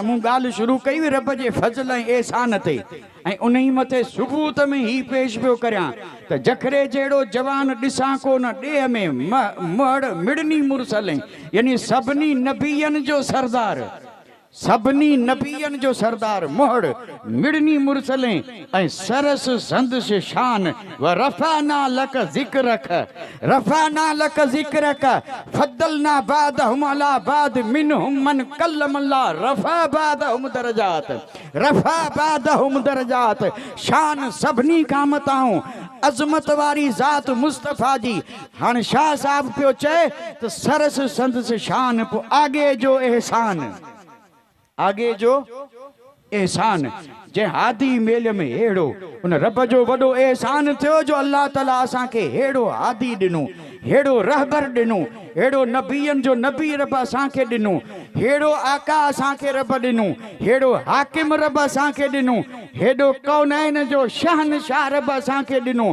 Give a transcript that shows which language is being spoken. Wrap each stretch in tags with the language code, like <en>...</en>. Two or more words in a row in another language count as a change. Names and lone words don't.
<sd>मूं ॻाल्हि शुरू कई हुई रब जे फज़ल ऐं एहसान ते, ऐं उन ई मथे सुबूत में ही पेश पियो करियां त जखरे जहिड़ो जवान ॾिसां कोन ॾेह में, मुहड़ मिड़नी मुरसलें, यानी सभिनी नबीअनि जो सरदार, सभिनी नबीअनि जो सरदार, मुहड़ मिड़नी मुरसलें ऐं सरस संदस शान।</sd> <ar>ورفعنا لك ذكرك، رفعنا لك ذكرك فضلنا بعضهم على بعض منهم من كلم الله رفع بعضهم درجات، رفع بعضهم درجات, रफ़ा बादहुम दरजात।</ar> <sd>शान सभिनी खां मथां अज़मत वारी ज़ात मुस्तफ़ा जी। हाणे शाह साहिब पियो चए त सरस संदस शान। पोइ आगे जो एहसान, आगे जो एहसान जंहिं हादी मेल में हेड़ो। उन रब जो वॾो एहसान थियो जो अल्लाह ताला असांखे हेड़ो हादी ॾिनो, हेड़ो रहबर ॾिनो, हेड़ो नबीअनि जो नबी रब असांखे ॾिनो, हेड़ो आका असांखे रब ॾिनो, हेड़ो हाकिम रब असांखे ॾिनो, हेड़ो कौनैन जो शहनशाह रब असांखे ॾिनो।</sd>